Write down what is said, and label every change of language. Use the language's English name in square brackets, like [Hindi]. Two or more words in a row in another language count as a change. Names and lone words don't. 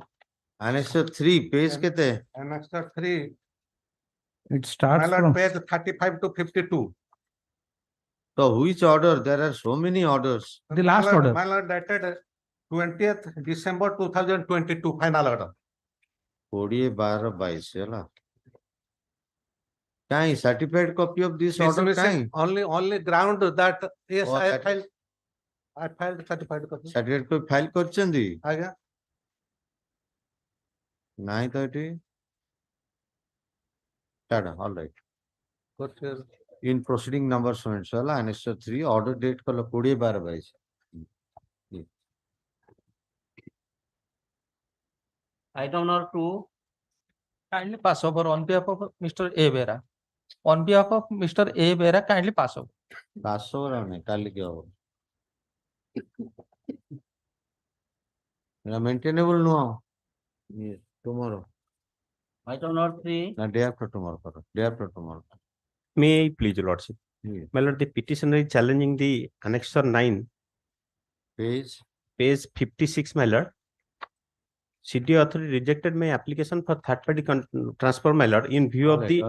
[English] Annexure 3, page kete? Annexure 3. It starts My lord, from page 35 to 52. So which order? There are so many orders. the last order. My lord, dated 20th December 2022, final order. 20/12 [Odia] ହେଲା କାଇଁ [English] certified copy of this order Dismissing [Odia] କାଇଁ [English] only ground that yes, Oh, I that- filed certified copy. certificate copy file କରିଛନ୍ତି [Odia] ଆଜ୍ଞା ନାଇଁ ତ ଏଠି ଛାଡ଼ [English] all right Good, sir. in proceeding number so and so ହେଲା annexure 3 order date କଲ 20/12 Item number 2. Kindly pass over on behalf of Mr. A. Bera. On behalf of Mr. A. Bera, kindly pass over. [Odia] ପାସ ନାହିଁ କାଲିକି ହବ ଏଟା maintainable ନୁହଁ tomorrow [English] Item number 3. ନା day after tomorrow କର day after tomorrow May I please, your lordship? Yes. My lord, the petitioner is challenging the annexure 9, page page 56, my lord. CD authority rejected my application for third party transfer, my lord, in view of the.